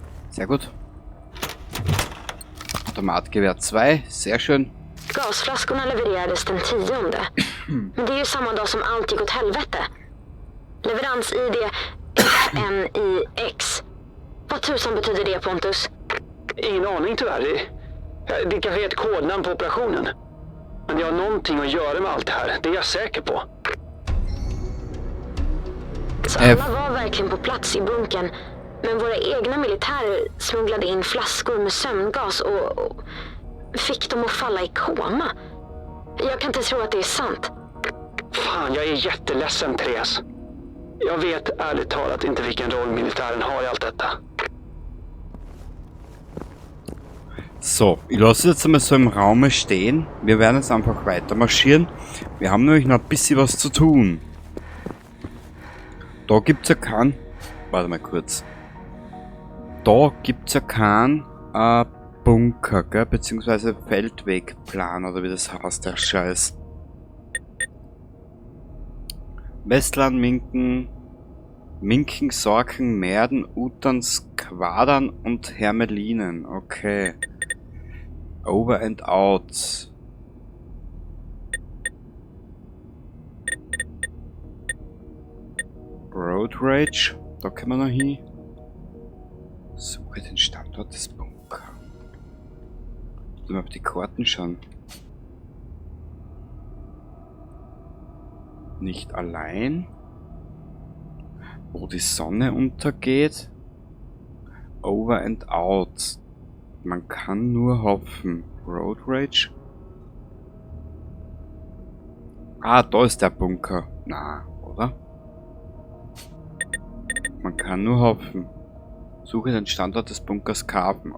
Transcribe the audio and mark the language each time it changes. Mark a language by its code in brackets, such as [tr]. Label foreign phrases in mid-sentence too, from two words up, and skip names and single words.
[de] Sehr gut. Automatgewehr 2, sehr schön. [sv] Gasflaskorna levererades den 10:e. Men det är ju samma dag som allt gick åt helvete. Leverans-ID FNIX. Vad tusan betyder det, Pontus? Ingen aning tyvärr. Det kanske är ett kodnamn på operationen. Men det har någonting att göra med allt det här, det är jag säker på. Så alla var verkligen på plats i bunkern. Men våra egna militärer smugglade in flaskor med sömngas och fick dem att falla i koma. Jag kan inte tro att det är sant. Fan, jag är jätteledsen, Therese. Jag vet ärligt talat inte vilken roll militären har i allt detta. [de] So, ich lasse jetzt einmal so im Raume stehen. Wir werden jetzt einfach weiter marschieren. Wir haben nämlich noch ein bisschen was zu tun. Da gibt's ja keinen... Warte mal kurz. Da gibt's ja keinen Bunker, gell? Beziehungsweise Feldwegplan, oder wie das heißt, der Scheiß. Westland, Minken, Sorken, Merden, Uterns, Quadern und Hermelinen. [en] Okay. Over and out. [de] Road Rage. Da können wir noch hin. Suche den Standort des Bunkers. Mal auf die Karten schauen. Nicht allein. Wo die Sonne untergeht. [en] Over and out. [de] Man kann nur hoffen. Road Rage. Ah, da ist der Bunker. Na, oder? Man kann nur hoffen. Suche den Standort des Bunkers Karpen.